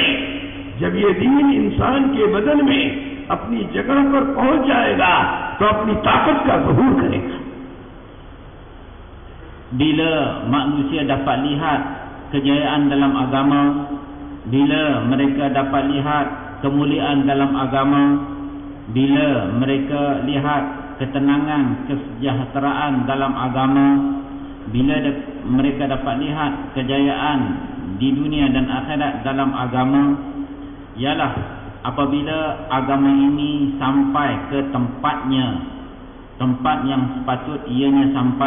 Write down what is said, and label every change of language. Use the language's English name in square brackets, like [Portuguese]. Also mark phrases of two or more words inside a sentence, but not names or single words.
[Hindi] जब ये दीन इंसान के बदन में अपनी जगह पर पहुंच जाएगा तो अपनी ताकत का ज़हूर करेगा। [Malay] Bila manusia dapat lihat kejayaan dalam agama, bila mereka dapat lihat kemuliaan dalam agama, bila mereka lihat ketenangan, kesejahteraan dalam agama, bila mereka dapat lihat kejayaan di dunia dan akhirat dalam agama, ialah apabila agama ini sampai ke tempatnya, tempat yang sepatut ianya sampai.